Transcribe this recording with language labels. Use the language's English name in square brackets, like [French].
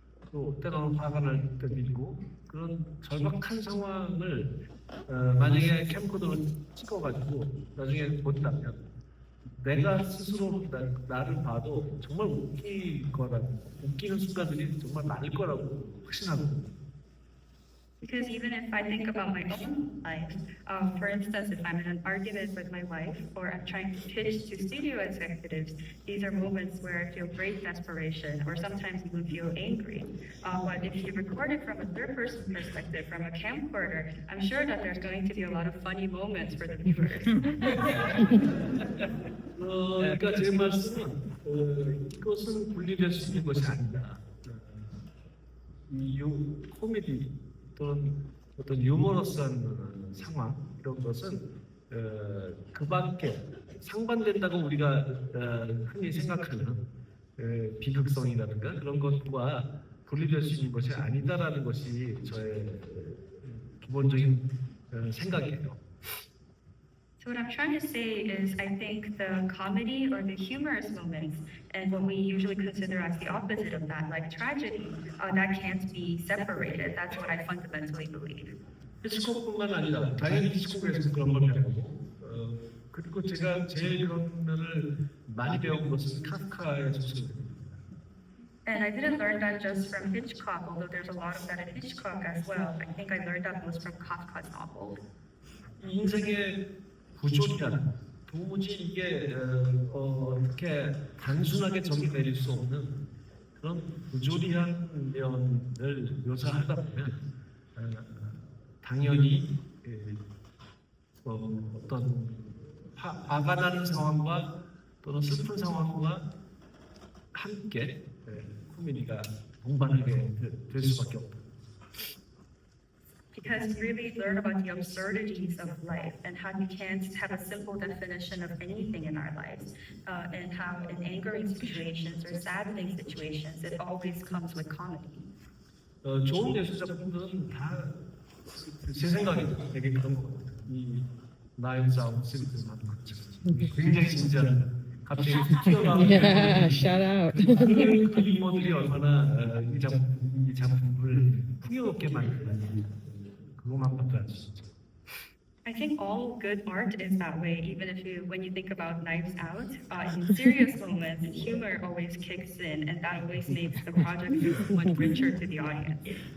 [Korean] 또 때로는 화가 날 때도 있고 그런 절박한 상황을 만약에 캠코더로 찍어가지고 나중에 본다면 내가 스스로 나를 봐도 정말 웃기는 순간들이 정말 많을 거라고 확신하거든요. [English] Because even if I think about my own life, for instance, if I'm in an argument with my wife or I'm trying to pitch to studio executives, these are moments where I feel great desperation or sometimes even feel angry. But if you record it from a third-person perspective, from a camcorder, I'm sure that there's going to be a lot of funny moments for the viewers. [Korean] 그러니까 제 말씀은 이것은 분리될 수 있는 것이 아니다. 이 코미디 또는 어떤 유머러스한 상황 이런 것은 그 밖에 상반된다고 우리가 흔히 생각하는 비극성이라든가 그런 것과 분리될 수 있는 것이 아니다라는 것이 저의 기본적인 생각이에요. [English] So what I'm trying to say is I think the comedy or the humorous moments and what we usually consider as the opposite of that, like tragedy, that can't be separated. That's what I fundamentally believe. [Korean] 히치콕뿐만 아니라 당연히 히치콕에서 그런 걸 배우고 그리고 제가 제일 그런 면을 많이 배운 것은 카프카의 소설입니다. [English] And I didn't learn that just from Hitchcock, although there's a lot of that in Hitchcock as well. I think I learned that most from Kafka's novel. [Korean] 인생의 부조리란 도무지 이게 이렇게 단순하게 정의내릴 수 없는 그런 부조리한 면을 묘사하다 보면 당연히 어떤 화가 나는 상황과 또는 슬픈 상황과 함께 코미디가 동반하게 될 수밖에 없다. [English] Because you really learn about the absurdities of life and how you can't have a simple definition of anything in our lives, and how in angering situations or saddening situations, it always comes with comedy. [Korean] 좋은 예술작품들은 다 제 생각에 되게 그런 것 같아요. 이 나이프스 아웃 시리즈 하는 것처럼 굉장히 진지한 갑자기 [English] Yeah, shout out. [Korean] 그 유머들이 얼마나 이 작품을 풍요롭게 만드는 그것만밖에 알 수 있죠. [English] I think all good art is that way, even if when you think about Knives Out, in serious moments, humor always kicks in, and that always makes the project so much richer to the audience.